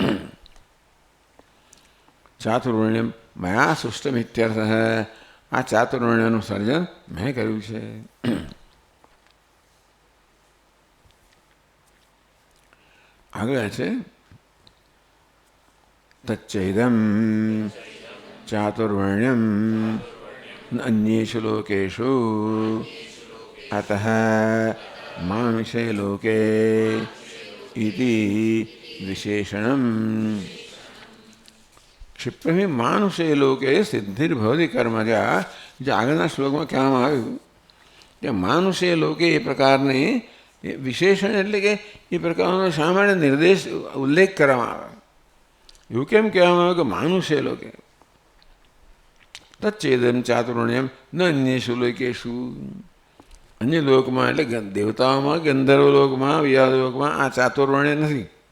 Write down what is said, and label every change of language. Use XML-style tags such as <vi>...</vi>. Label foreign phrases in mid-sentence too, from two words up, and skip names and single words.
<sa>ચાતુર્વર્ણ્યમ મયા સૃષ્ટમ ઇત્યર્થ</sa> <gu>આ ચાતુર્વર્ણ્યનું સર્જન મેં કર્યું છે આગળ છે</gu> <sa>તચ્ચૈદમ ચાતુર્વર્ણ્યમ अन्येषु लोकेषु अतः मानुषे लोके इति विशेषणम क्षिप्रमी मानुषे लोके सिद्धिर्भवति कर्मजा जो</sa> <gu>આગળના શ્લોકમાં કહેવામાં આવ્યું કે</gu> <sa>માનુષે લોકે</sa> <gu>એ પ્રકારને વિશેષણ એટલે કે એ પ્રકારનો શા માટે નિર્દેશ ઉલ્લેખ કરવામાં આવે એવું કેમ કહેવામાં આવે કે</gu> <sa>માનુષે લોકે તચ્છેદમ ચાતુર્ણ્યમ ન અન્યેષુ લોકેષુ</sa> <gu>અન્ય લોકમાં એટલે દેવતાઓમાં ગંધર્વ લોકમાં વિયાદ લોકમાં આ ચાતુર્વર્ણ્ય નથી</gu>